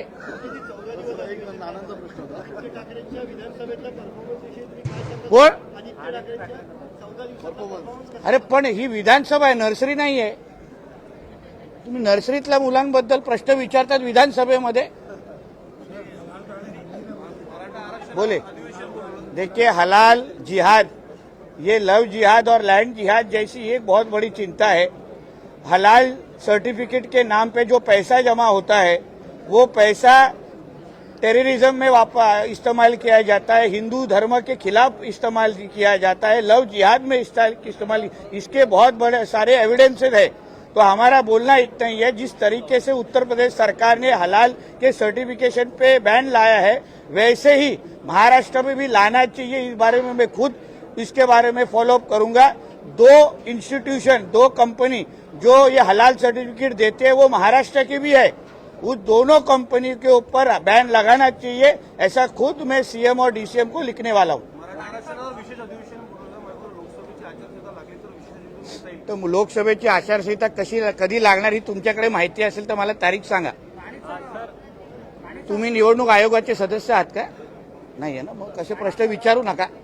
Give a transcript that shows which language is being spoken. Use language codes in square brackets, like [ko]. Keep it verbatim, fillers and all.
[mr] Sir, एक नानांचा प्रश्न होता. कोण? परफॉर्मन्स अरे पण ही विधानसभा आहे, नर्सरी नाही आहे. तुम्ही नर्सरीतल्या मुलांबद्दल प्रश्न विचारतात विधानसभेमध्ये. [hi] बोले देखिए, हलाल जिहाद, ये लव जिहाद और लैंड जिहाद जैसी एक बहुत बड़ी चिंता है. हलाल सर्टिफिकेट के नाम पे जो पैसा जमा होता है वो पैसा टेररिज्म में वापा इस्तेमाल किया जाता है, हिंदू धर्म के खिलाफ इस्तेमाल किया जाता है, लव जिहाद में इस्ता- इस्तेमाल, इसके बहुत बड़े सारे एविडेंसेस है. तो हमारा बोलना इतना ही है, जिस तरीके से उत्तर प्रदेश सरकार ने हलाल के सर्टिफिकेशन पे बैन लाया है वैसे ही महाराष्ट्र में भी लाना चाहिए. इस बारे में मैं खुद इसके बारे में फॉलोअप करूंगा. दो इंस्टीट्यूशन, दो कंपनी जो ये हलाल सर्टिफिकेट देते हैं वो महाराष्ट्र की भी है. उस दोनों कंपनी के ऊपर बैन लगाना चाहिए, ऐसा खुद मैं सीएम और डीसीएम को लिखने वाला हूँ. [mr] मराठा आरक्षणावर विशेष अधिवेशन बोलवलं मात्र लोकसभेची आचारसंहिता लागली तर विशेष अधिवेशन घेता येईल. तर लोकसभेची आचारसंहिता कशी कधी लागणार ही तुमच्याकडे माहिती असेल तर मला तारीख सांगा. तुम्ही निवडणूक आयोगाचे सदस्य आहात का? नाही आहे ना, मग कसे प्रश्न विचारू नका.